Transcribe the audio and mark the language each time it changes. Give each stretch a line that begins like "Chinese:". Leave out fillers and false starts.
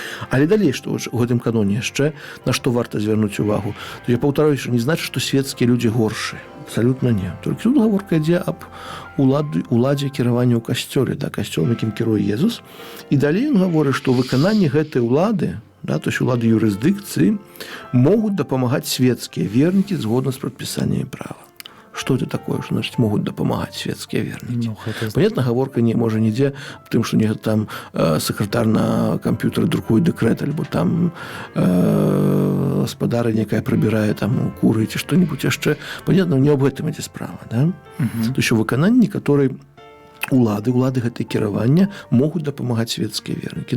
Belarusian: Але далей, што ў гэтым каноне яшчэ, на што варта звярнуць увагу, то я паўтараю, што не значыць, што светскія людзі горшыя.
Russian: Абсолютно не.
Belarusian: Толькі тут гаворка ідзе аб уладзе кіравання ў касцёле, да, касцёлам, якім кіруе Езус. І далей ён гаворыць, што выкананне гэтай улады, да,
Russian: то есть
Belarusian: улады юрысдыкцыі, могуць дапамагаць светскія вернікі згодна з прадпісаннямі права.
Russian: Что это такое, что, значит, могут
Belarusian: дапамагаць светскія вернікі?
Russian: Понятно,
Belarusian: гаворка не можа нідзе аб тым, што нехта там сакратар на камп'ютары друкуе дэкрэт, альбо там гаспадара некая прыбірае там куры ці што-нибудь яшчэ.
Russian: Понятно,
Belarusian: не аб гэтым ідзе справа, да?
Russian: То есть
Belarusian: у выкананні некаторай улады гэтай кіравання могуць дапамагаць светскія вернікі.